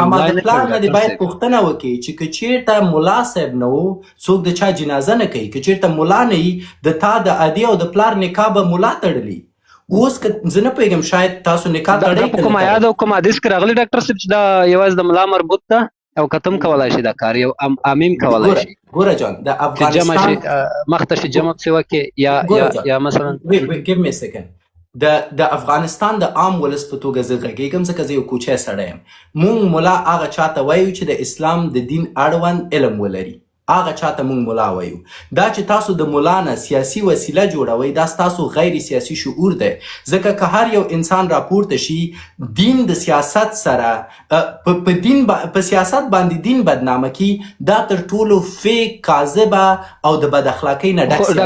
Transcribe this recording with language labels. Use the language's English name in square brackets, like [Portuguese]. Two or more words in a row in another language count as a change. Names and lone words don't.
[Pashto] اما د پلار نه دی باید پوښتنه وکړي چې که چیرته ملا صاحب نه و څوک د چا جنازه نه کوي، که چیرته ملا نه وي د تا د ادي او د پلار نکاح به ملا تړلی. اوس که زه نه پوهېږم شاید تاسو نکاح تړئ په کوم آیات او کوم حدیث کې راغلی ډاکټر صاحب چې دا یوازې د ملا مربوط ده او کتم کولای شي دا کار یو امیم کولای شي. ګوره جان د افغانستان مخته شي جمع پسې وکړي یا مثلا [English] give me a second. [Pashto] د افغانستان د عام ولس په توګه زه غږېږم ځکه زه یو کوچی سړی یم. مونږ ملا هغه چاته وایو چې د اسلام د دین اړوند علم ولري، هغه چاته مونږ ملا وایو. دا چې تاسو د ملا نه سیاسي وسیله جوړوئ دا ستاسو غیر سیاسي شعور دی، ځکه که هر یو انسان راپورته شي دین د سیاست سره په سیاست باندې دین بدنامه کی، دا تر ټولو فیک، کاذبه او د بد اخلاقۍ نه ډک سیاست.